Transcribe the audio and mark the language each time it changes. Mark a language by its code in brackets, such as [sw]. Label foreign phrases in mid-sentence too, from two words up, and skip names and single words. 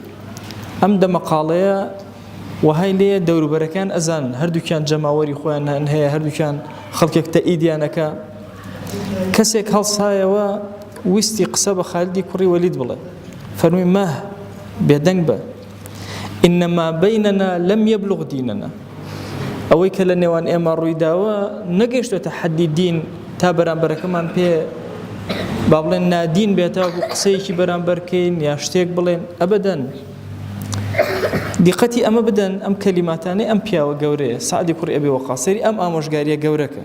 [ckb] ئەم دەمەقاڵەیە وهای لێیە دەوروبەرەکان ئەزانن، هەردووکیان جەماوەری خۆیان هەیە، هەردووکیان خەڵکێک تەئیدیانەکە. کەسێک هەڵسایەوە ویستی قسە بە خالیدی کوڕی وەلید بڵێ، فەرمووی ماه بێدەنگ بە، [ar] إنما بيننا لم يبلغ ديننا. [ckb] ئەوەی کە لە نێوان ئێمە ڕوویداوە نەگەیشتوێتە حەدی دین تا بەرامبەرەکەمان پێ با بڵێن نادین بێتەوە و قسەیەکی بەرامبەرکەین یا شتێک بڵێن. ئەبەدەن دیقەتی ئەمە بدەن، ئەم کەلیماتانەی ئەم پیاوە گەورەیە سعدی کوڕی ئەبی وەقاس سەری ئەم ئامۆژگاریە گەورەکە.